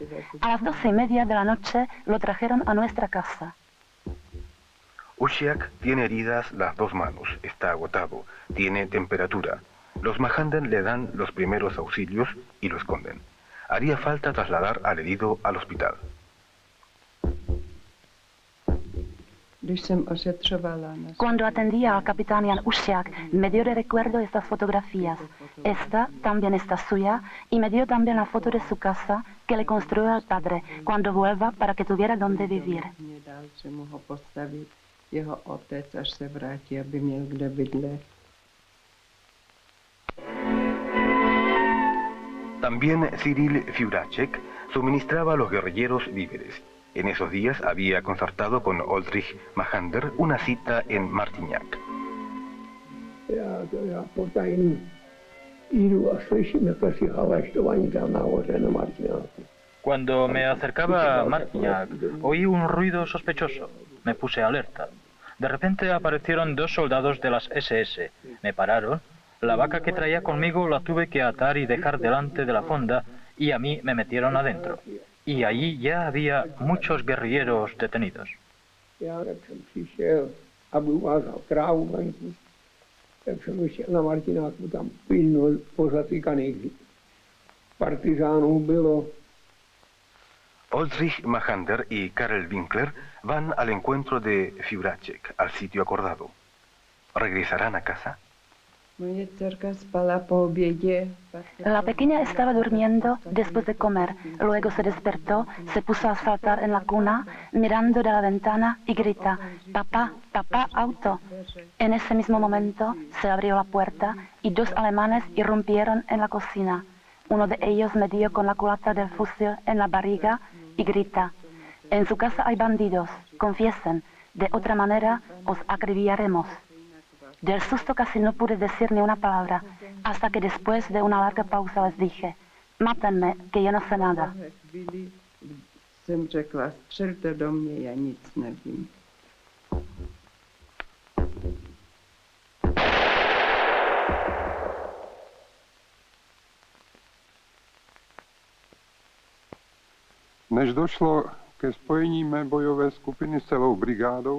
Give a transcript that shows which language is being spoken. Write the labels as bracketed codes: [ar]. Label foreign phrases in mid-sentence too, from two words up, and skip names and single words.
[es] A las 12:30 de la noche lo trajeron a nuestra casa. Ušák tiene heridas las dos manos, está agotado, tiene temperatura. Los Mahander le dan los primeros auxilios y lo esconden. Haría falta trasladar al herido al hospital. [cs] Když jsem ošetřovala na... [es] Cuando atendía al capitán Jan Ušiak, me dio de recuerdo estas fotografías. Esta también está suya y me dio también la foto de su casa que le construyó el padre cuando vuelva para que tuviera donde vivir. [cs] Mě dal, že mu ho postavit jeho otec, až se vrátí, aby měl kde bydlet. [es] También Cyril Fiuracek suministraba a los guerrilleros víveres. En esos días había concertado con Oldřich Machander una cita en Martignac. [cs] Já potajím jdu a slyším, jak si haleštování tam nahoře na Martignacu. [es] Cuando me acercaba a Martignac, oí un ruido sospechoso. Me puse alerta. De repente aparecieron 2 soldados de las SS. Me pararon. La vaca que traía conmigo la tuve que atar y dejar delante de la fonda y a mí me metieron adentro. Y allí ya había muchos guerrilleros detenidos. [cs] Já tak jsem přišel, aby uvázal krávu venku, tak jsem vyšel na Martináku, tam pilno pozatýkaných partizánů bylo. [es] Oldřich Machander y Karel Winkler van al encuentro de Fiuracek, al sitio acordado. ¿Regresarán a casa? [cs] Moje dcerka spala po obědě. [es] La pequeña estaba durmiendo después de comer, luego se despertó, se puso a saltar en la cuna, mirando de la ventana y grita, «Papá, papá, auto». En ese mismo momento se abrió la puerta y 2 alemanes irrumpieron en la cocina. Uno de ellos me dio con la culata del fusil en la barriga y grita, «En su casa hay bandidos, confiesen, de otra manera os acribillaremos». Del susto casi no pude decir ni una palabra, hasta que después de una larga pausa les dije, mátenme, que yo no sé nada. [cs] Chvíli jsem řekla, střelte do mě, já nic nevím. Než došlo ke spojení mé bojové skupiny s celou brigádou,